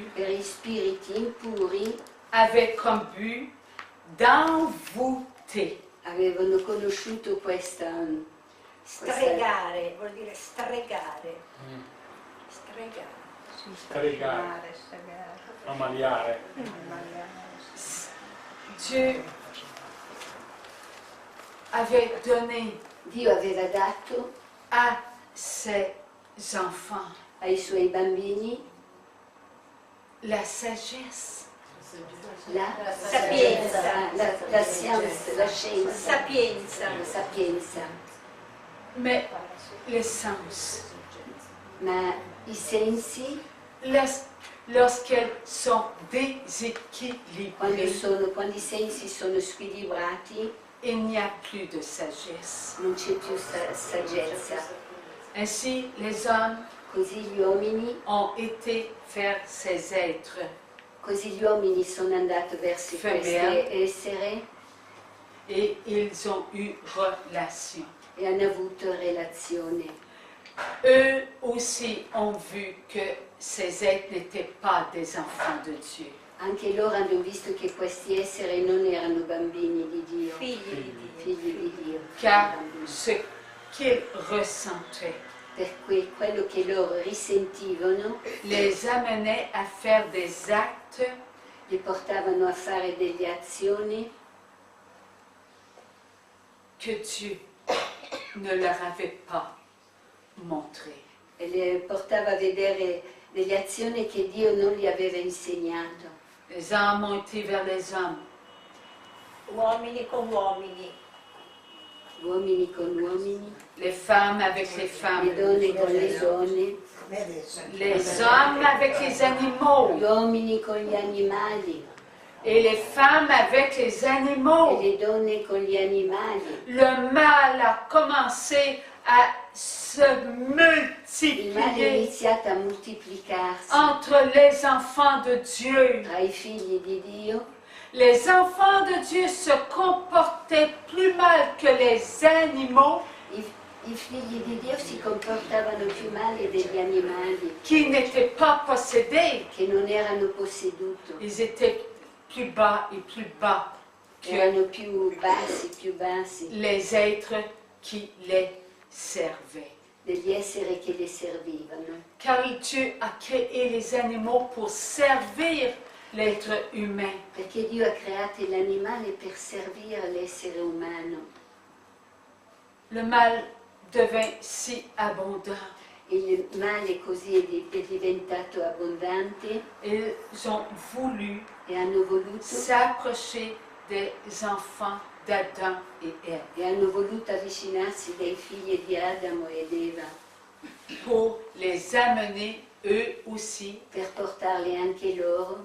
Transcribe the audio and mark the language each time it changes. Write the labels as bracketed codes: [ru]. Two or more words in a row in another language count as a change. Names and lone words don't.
[it] per i spiriti impuri, [fr] avaient comme but d'envoûter. [it] avevano conosciuto questa Stregare, vuol dire stregare. Stregare. Stregare, ammaliare. [fr] Dieu avait donné [it] Dio aveva dato [fr] à ses enfants [it] ai suoi bambini [fr] la sagesse, [it] la Sapienza. la scienza, la scienza, Sapienza. la sapienza, [fr] mais les sens, [it] ma i sensi, [fr] lorsqu'elles sont déséquilibrées, [it] quando i sensi sono squilibrati, [fr] il n'y a plus de sagesse. [it] non c'è più saggezza. [fr] Ainsi, les hommes [it] Così gli uomini, [fr] ont été vers ces êtres [it] così gli uomini sono andati verso queste essere [fr] et ils ont eu relation. [it] e hanno avuto relazione. [fr] Eux aussi ont vu que ces êtres n'étaient pas des enfants de Dieu. [it] Anche loro hanno visto che questi esseri non erano bambini di Dio, Figli di Dio. figli di Dio. [fr] Car ce qu'ils ressentaient [it] Per cui quello che loro risentivano [fr] les amenait à faire des actes [it] li portavano a fare delle azioni [fr] que Dieu ne leur avait pas montrées. [it] e le portava a vedere delle azioni che Dio non gli aveva insegnato. [fr] Les hommes ont été vers les hommes, [it] Uomini con uomini. Uomini con uomini, [fr] les femmes avec les le femmes, [it] donne con le donne, [fr] les hommes avec les animaux [it] gli uomini con gli animali [fr] et les femmes avec les [it] e [fr] animaux. [it] le donne con gli animali. [fr] Le mal a commencé à se [it] Il male è [fr] multiplier [it] iniziato a moltiplicarsi [fr] entre les enfants de Dieu. [it] tra i figli di Dio. [fr] Les enfants de Dieu se comportaient plus mal que les animaux [it] I figli di Dio si comportavano più male degli animali [fr] qui n'étaient pas possédés. [it] che non erano posseduti, [fr] Ils étaient plus bas et plus bas que [it] erano più bassi [fr] les êtres qui les servaient. [it] degli esseri che le servivano. [fr] Car Dieu a créé les animaux pour servir l'être humain. [it] Perché Dio ha creato l'animale per servire l'essere umano. [fr] Le mal devint si abondant. [it] Il male così è diventato abbondante [fr] Ils ont voulu [it] e hanno voluto [fr] s'approcher des enfants d'Adam et Ève [it] avvicinarsi dai figli di Adamo ed Eva [fr] pour les amener eux aussi [it] per portarli anche loro